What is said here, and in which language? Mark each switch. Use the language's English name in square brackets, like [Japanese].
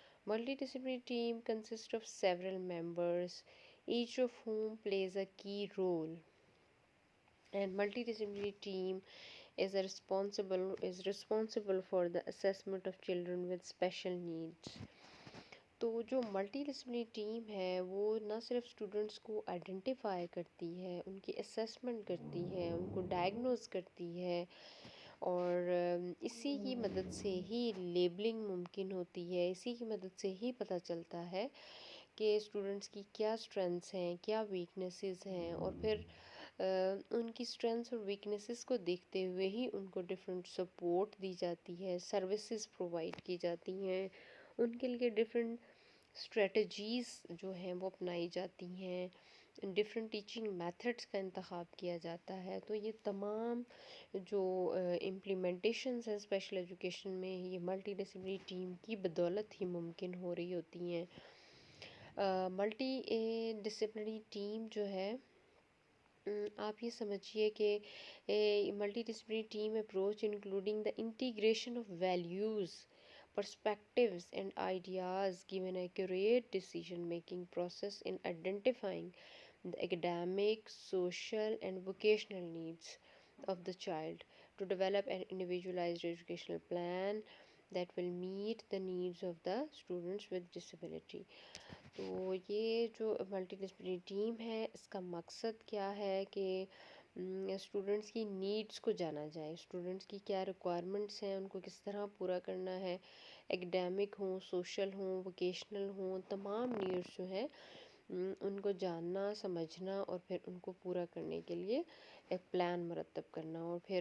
[English] Multidisciplinary team consists of several members, each of whom plays a key role. And multidisciplinary team is responsible for the assessment of children with special needs. [Urdu] تو جو multi disciplinary team ہے وہ نہ صرف students کو identify کرتی ہے، ان کی اسیسمنٹ کرتی ہے، ان کو ڈائگنوز کرتی ہے اور اسی کی مدد سے ہی لیبلنگ ممکن ہوتی ہے. اسی کی مدد سے ہی پتہ چلتا ہے کہ اسٹوڈنٹس کی کیا اسٹرینتھس ہیں، کیا ویکنیسز ہیں، اور پھر ان کی اسٹرینتھس اور ویکنیسز کو دیکھتے ہوئے ہی ان کو ڈفرینٹ سپورٹ دی جاتی ہے، سروسز پرووائڈ کی جاتی ہیں، ان کے لیے ڈفرینٹ اسٹریٹجیز جو ہیں وہ اپنائی جاتی ہیں، ڈفرینٹ ٹیچنگ میتھڈس کا انتخاب کیا جاتا ہے. تو یہ تمام جو امپلیمنٹیشنز ہیں اسپیشل ایجوکیشن میں یہ ملٹی ڈسپلنری ٹیم کی بدولت ہی ممکن ہو رہی ہوتی ہیں. ملٹی ڈسپلنری ٹیم جو ہے آپ یہ سمجھیے کہ [English] Multi disciplinary team approach including the integration of values perspectives and ideas give an accurate decision making process in identifying the academic, social and vocational needs of the child to develop an individualized educational plan that will meet the needs of the students with disability. [Urdu] تو یہ جو multi disciplinary team ہے اس کا مقصد کیا ہے کہ students کی نیڈس کو جانا جائے، اسٹوڈنٹس کی کیا ریکوائرمنٹس ہیں، ان کو کس طرح پورا کرنا ہے، ایکڈیمک ہوں، سوشل ہوں، ووکیشنل ہوں، تمام نیڈس جو ہیں ان کو جاننا، سمجھنا اور پھر ان کو پورا کرنے کے لیے ایک پلان مرتب کرنا اور